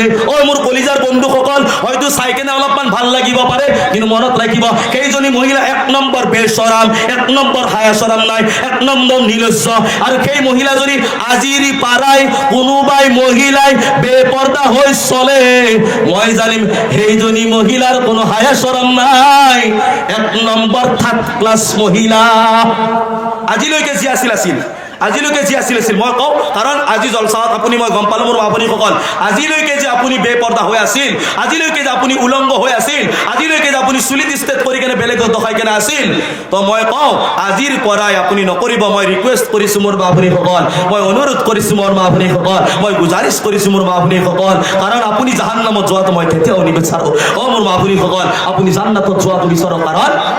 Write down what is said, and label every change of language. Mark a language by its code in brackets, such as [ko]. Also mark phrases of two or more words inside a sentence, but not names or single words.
[as] অ মোৰ কলিজাৰ বন্ধুসকল হয়তো চাই কেনে অলপমান ভাল লাগিব পাৰে কিন্তু মনত ৰাখিব সেইজনী মহিলা এক নম্বৰ বেচৰাম এক নম্বৰ হায়াচৰাম নাই এক নম্বৰ নিলজ্জ আৰু সেই মহিলা যদি আজিৰ পাৰাই কোনোবাই মহিলাই বেপৰ্দা হৈ চলে মই জানিম সেইজনী মহিলার কোনো হায়া শরম নাই এক নম্বর [en] third class [as] মহিলা আজিলৈকে যি আছিল আজিলৈকে যি আছিল মই কওঁ কাৰণ আজি জলসাত আপুনি মই গম পালো মোৰ আপুনি সকল আজিলৈকে যে আপুনি বেপৰ্দা হৈ আছিল আজিলৈকে যে আপুনি উলংগ হৈ আছিল আজিলৈকে যে আপুনি চুলিত ষ্টেট কৰি কেনে বেলেগক দখাই কেনে আছিল তো মই কওঁ আজিৰ পৰাই আপুনি নকৰিব মই ৰিকুৱেষ্ট কৰিছোঁ মোৰ আপুনি সকল মই অনুৰোধ কৰিছোঁ মোৰ আপুনি সকল মই গুজাৰিছ কৰিছোঁ মোৰ আপুনি সকল কাৰণ আপুনি জাহান্নামত যোৱাটো মই কেতিয়াও নিবিচাৰোঁ অ মোৰ আপুনি সকল আপুনি জান্নাতত যোৱাটো বিচাৰক কাৰণ